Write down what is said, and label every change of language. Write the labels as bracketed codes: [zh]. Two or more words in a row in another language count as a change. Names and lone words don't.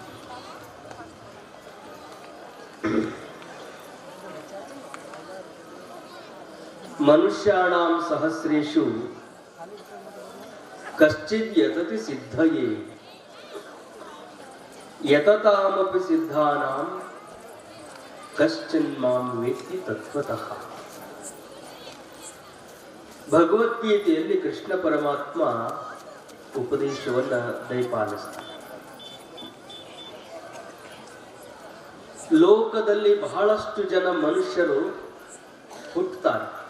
[sa] ಮನುಷ್ಯಾಣಾಂ ಸಹಸ್ರೇಷು ಕಶ್ಚಿದ್ ಯತತಿ ಸಿದ್ಧಯೇ ಯತತಾಮಪಿ ಸಿದ್ಧಾನಾಂ ಕಶ್ಚಿನ್ ಮಾಂ ವೇತ್ತಿ ತತ್ವತಃ. [kn] ಭಗವದ್ಗೀತೆಯಲ್ಲಿ ಕೃಷ್ಣ ಪರಮಾತ್ಮ ಉಪದೇಶವನ್ನ ದಯಪಾಲಿಸ್ತಾನೆ. ಲೋಕದಲ್ಲಿ ಬಹಳಷ್ಟು ಜನ ಮನುಷ್ಯರು ಹುಟ್ಟುತ್ತಾರೆ.